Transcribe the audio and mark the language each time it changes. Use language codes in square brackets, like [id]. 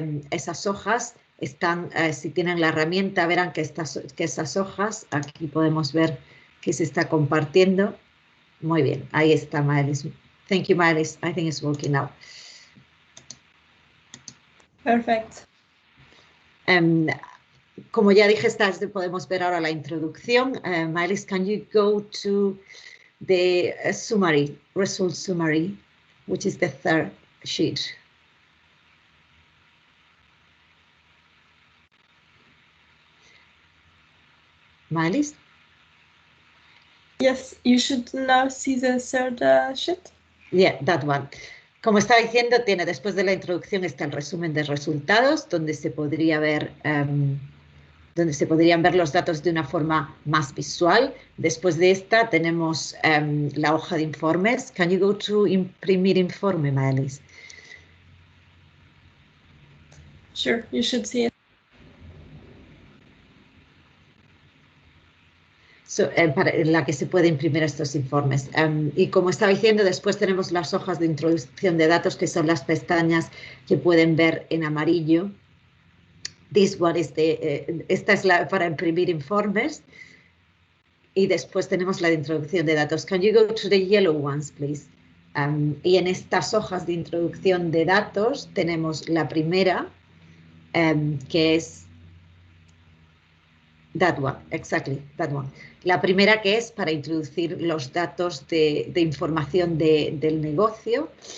[es] Esas hojas están, si tienen la herramienta, verán que esas hojas, aquí podemos ver que se está compartiendo. Muy bien, ahí está, Maëlys. [en] Thank you, Maëlys. I think it's working now. Perfect. [es] como ya dije, podemos ver ahora la introducción. [en] Maëlys, can you go to the summary, result summary, which is the third sheet? Maëlys? Yes, you should now see the third sheet. Yeah, that one. [es] Como estaba diciendo, tiene después de la introducción está el resumen de resultados, donde se podría ver, donde se podrían ver los datos de una forma más visual. Después de esta tenemos la hoja de informes. [en] Can you go to [es] imprimir informe, [en] Maëlys? Sure, you should see it. [es] En la que se puede imprimir estos informes. Y como estaba diciendo, después tenemos las hojas de introducción de datos, que son las pestañas que pueden ver en amarillo. Esta es la para imprimir informes. Y después tenemos la de introducción de datos. [en] Can you go to the yellow ones, please? [es] Y en estas hojas de introducción de datos tenemos la primera, que es [en] that one, exactly, that one. [es] La primera, que es para introducir los datos de información del negocio.